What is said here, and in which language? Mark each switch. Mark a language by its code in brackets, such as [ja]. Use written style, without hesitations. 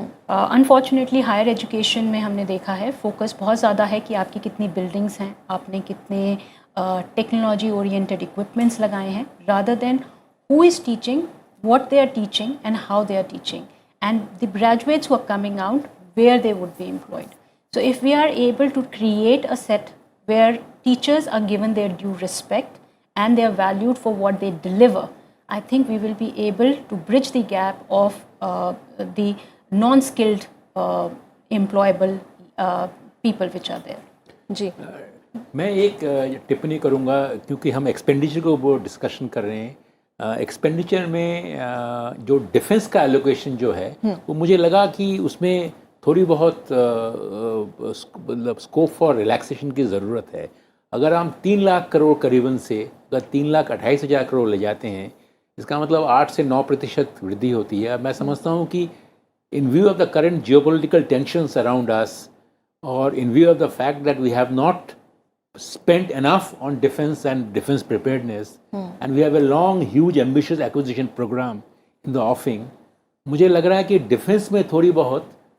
[hi] Unfortunately higher education में हमने देखा है फोकस बहुत ज़्यादा है कि आपकी कितनी बिल्डिंग्स हैं, आपने कितने टेक्नोलॉजी ओरिएंटेड इक्विपमेंट्स लगाए हैं, rather than [en] who is teaching, what they are teaching and how they are teaching, and the graduates who are coming out, where they would be employed. So if we are able to create a set where teachers are given their due respect and they are valued for what they deliver, I think we will be able to bridge the gap of the non-skilled employable people which are there. [hi] जी, मैं एक टिप्पणी करूंगा, क्योंकि हम expenditure को वो discussion कर रहे हैं। एक्सपेंडिचर में जो डिफेंस का एलोकेशन जो है वो मुझे लगा कि उसमें थोड़ी बहुत मतलब [en] scope for relaxation [hi] की ज़रूरत है। अगर हम 3 लाख करोड़ करीबन से अगर 3,28,000 करोड़ ले जाते हैं, इसका मतलब 8 से 9% वृद्धि होती है। मैं समझता हूँ कि [en] in view of the current geopolitical tensions around us, or in view of the fact that we have not spent enough on defense and defense preparedness, and we have a long, huge, ambitious acquisition program in the offing, [hi] मुझे लग रहा है कि defence में थोड़ी बहुत